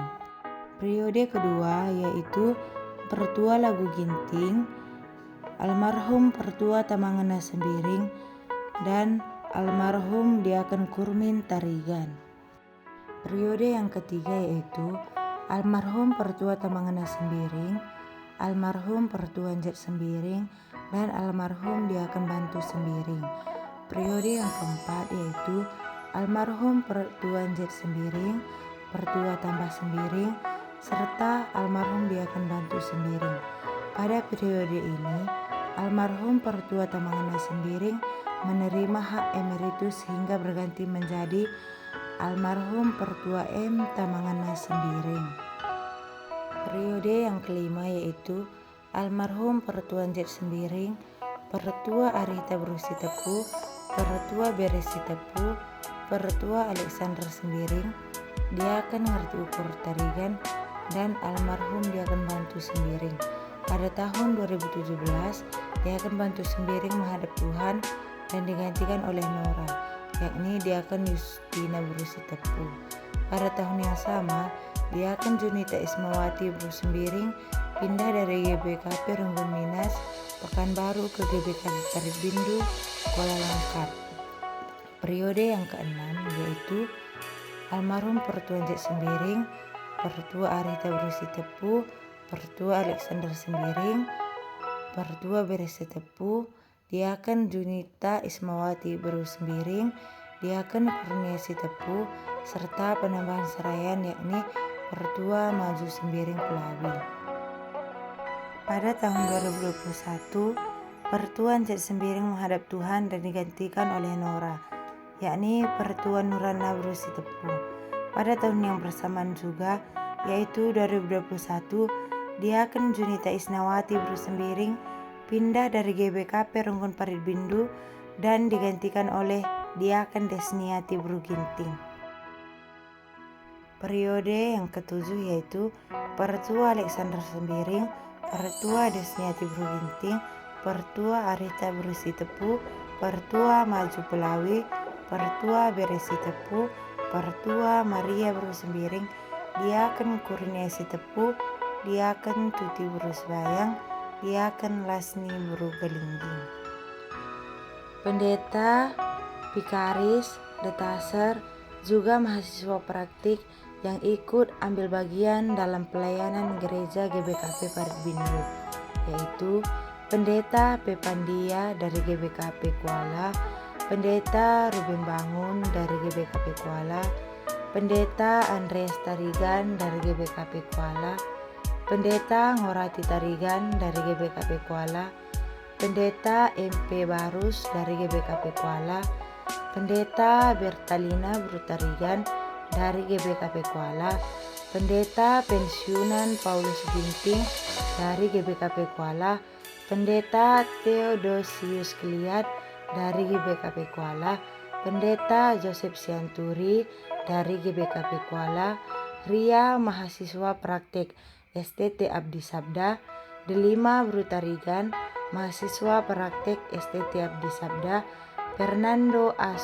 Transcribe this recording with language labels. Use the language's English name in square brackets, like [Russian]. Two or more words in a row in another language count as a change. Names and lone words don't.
[Indonesian] Periode kedua yaitu Pertua Lagu Ginting, almarhum Pertua Tamangena Sembiring, dan almarhum Diaken Kurmin Tarigan. Periode yang ketiga yaitu almarhum Pertua Tamangena Sembiring, almarhum Pertua Njet Sembiring, dan almarhum Diaken Bantu Sembiring. Periode yang keempat yaitu almarhum Pertua Njet Sembiring, Pertua Tambah Sembiring, serta almarhum Diaken Bantu Sembiring. Pada periode ini, almarhum Pertua Tamangena Sembiring menerima hak emeritus hingga berganti menjadi almarhum Pertua M. Tamangena Sembiring. Periode yang kelima yaitu almarhum Pertua Njet Sembiring, Pertua Arita Brusitepu, Pertua Beresitepu, Pertua Alexander Sembiring, Diaken Ngerti Ukur Tarigan, dan almarhum Diaken Bantu Sembiring. Pada tahun 2017, Diaken Bantu Sembiring menghadap Tuhan dan digantikan oleh Nora, yakni Diaken Justina Brusitepu. Pada tahun yang sama, Diaken Junita Ismawati Bru Sembiring pindah dari GBKP Runggun Minas, Pekanbaru ke GBKP Parit Bindu, Kuala Langkat. Periode yang keenam yaitu almarhum Pertua Njet Sembiring, Pertua Arita Brusitepu, Pertua Alexander Sembiring, Pertua Beresitepu, Diaken Junita Ismawati Bru Sembiring, Diaken Kurnia Sitepu, serta penambahan seraian yakni Pertua Maju Sembiring Pelawi. Pada tahun 2021, Pertua Njet Sembiring menghadap Tuhan dan digantikan oleh Nora, yakni Pertua Nurana Brusitepu. Pada tahun yang bersamaan juga, yaitu 2021, Diaken Junita Isnawati Bru Sembiring pindah dari GBKP Runggun Parit Bindu dan digantikan oleh Diaken Desniati Bruginting. Periode yang ketujuh yaitu Pertua Alexander Sembiring, Pertua Desniati Bruginting, Pertua Arita Brusitepu, Pertua Maju Pelawi, Pertua Beresi Tepu, Pertua Maria Brusembiring, Diaken Kurnia Sitepu, Diaken Tuti Brusbayang, Diaken Lasni Brugelingging. Pendeta, Vikaris, Detaser, juga mahasiswa praktik yang ikut ambil bagian dalam pelayanan gereja GBKP Paritbindu, yaitu Pendeta Pepandia dari GBKP Kuala, Pendeta Ruben Bangun dari GBKP Kuala, Pendeta Andreas Tarigan dari GBKP Kuala, Pendeta Ngorati Tarigan dari GBKP Kuala, Pendeta MP Barus dari GBKP Kuala, Pendeta Bertalina Brutarigan dari GBKP Kuala, Pendeta Pensiunan Paulus Ginting dari GBKP Kuala, Pendeta Theodosius Kliat dari GBKP Kuala, Pendeta Joseph Sianturi dari GBKP Kuala, Ria mahasiswa praktek STT Abdi Sabda, Delima Brutarigan mahasiswa praktek STT Abdi Sabda, Fernando A.